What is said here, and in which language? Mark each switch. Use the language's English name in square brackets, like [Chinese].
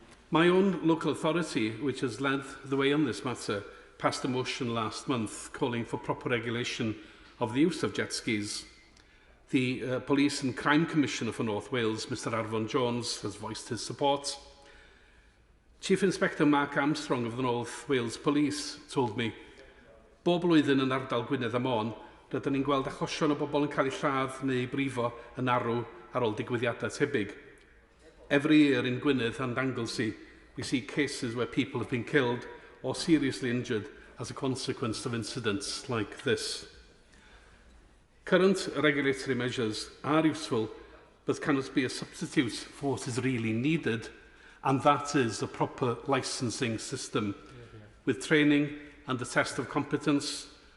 [English] My own local authority, which has led the way on this matter, passed a motion last month calling for proper regulation of the use of jet skis. The Police and Crime Commissioner for North Wales, Mr Arfon Jones, has voiced his support. Chief Inspector Mark Armstrong of the North Wales Police told me, [Welsh] "Bob blwyddyn yn ardal Gwynedd a Môn, rydyn ni'n gweld achosion o bobl yn cael eu lladd neu brifo yn arw ar ôl digwyddiadau tebyg. [English] Every year in Gwynedd and Anglesey, we see cases where people have been killed or seriously injured as a consequence of incidents like this. Current regulatory measures are useful, but cannot be a substitute for what is really needed, and that is a proper licensing system with training and a test of competence,